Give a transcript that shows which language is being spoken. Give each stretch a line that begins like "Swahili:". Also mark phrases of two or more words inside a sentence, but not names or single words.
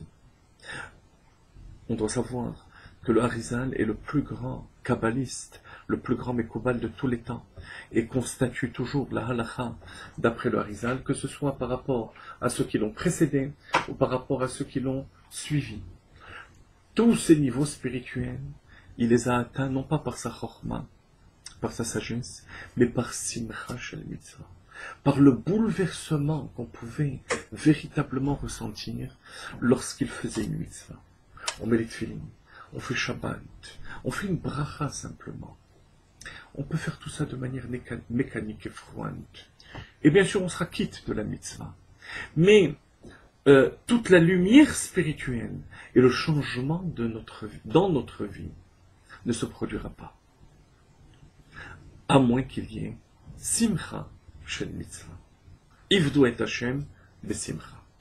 French: On doit savoir que le Harizal est le plus grand kabbaliste, le plus grand Mekoubal de tous les temps, et constatue toujours la halakha d'après le Harizal, que ce soit par rapport à ceux qui l'ont précédé ou par rapport à ceux qui l'ont suivi. Tous ces niveaux spirituels, il les a atteints non pas par sa chorma, par sa sagesse, mais par
Hebrew: שמחה של מצוה,
French: par le bouleversement qu'on pouvait véritablement ressentir lorsqu'il faisait une mitzvah. On met les tefillin, on fait Shabbat, on fait une bracha simplement. On peut faire tout ça de manière mécanique et froide. Et bien sûr, on sera quitte de la mitzvah. Mais toute la lumière spirituelle et le changement de dans notre vie ne se produira pas. À moins qu'il y ait
Hebrew: שמחה של מצוה. עבדו את השם בשמחה.